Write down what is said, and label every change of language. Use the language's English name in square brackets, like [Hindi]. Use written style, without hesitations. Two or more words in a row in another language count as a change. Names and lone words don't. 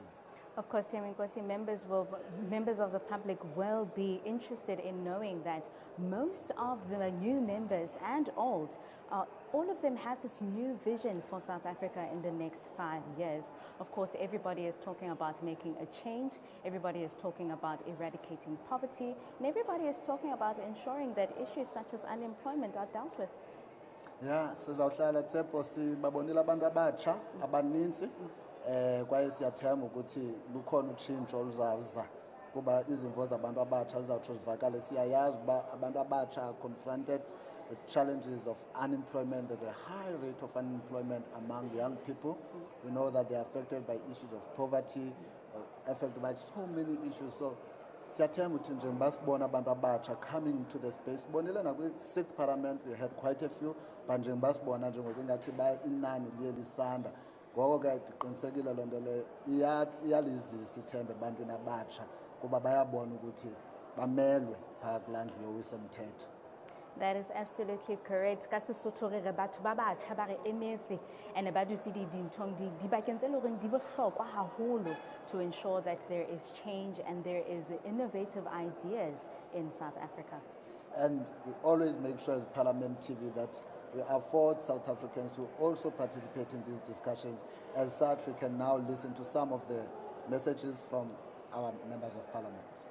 [English] Of course, Temenkosi, members of the public will be interested in knowing that most of the new members and old, all of them have this new vision for South Africa in the next 5 years. Of course, everybody is talking about making a change, everybody is talking about eradicating poverty, and everybody is talking about ensuring that issues such as unemployment are dealt with. Yeah, [Xhosa] sizawuhlala Tshepo sibabonile abantu abatsha abaninzi kwaye siyathemba ukuthi lukhona utshintsho oluzaza kuba izimvo zabantu abatsha zizawutsho zivakale. Siyayazi uba abantu abatsha [English] are confronted with challenges of unemployment. There's a high rate of unemployment among young people. We know that they are affected by issues of poverty, affected by so many issues. [Xhosa] So siyathemba ukuthi njengoba sibona abantu abatsha [English] coming to the space. [Xhosa] Bonile nakwi-6th Parliament [English] we had quite a few, [Xhosa] but njengoba sibona njengoba ingathi inani liye lisanda. Ngoko ke ndiqinisekile loo nto leyo iyalizisa ithemba ebantwini abatsha kuba bayabona ukuthi bamelwe phakathi kulaa ndlu yowiso-mthetho. [English] That is absolutely correct. [Southern Sotho] Ka Sesotho re re batho ba batjha ba re emetse and ba dutse dinthong dibakeng tse leng hore di bohlokwa haholo [English] to ensure that there is change and there is innovative ideas in South Africa. And we always make sure as Parliament TV that we afford South Africans to also participate in these discussions. As such, we can now listen to some of the messages from our members of Parliament.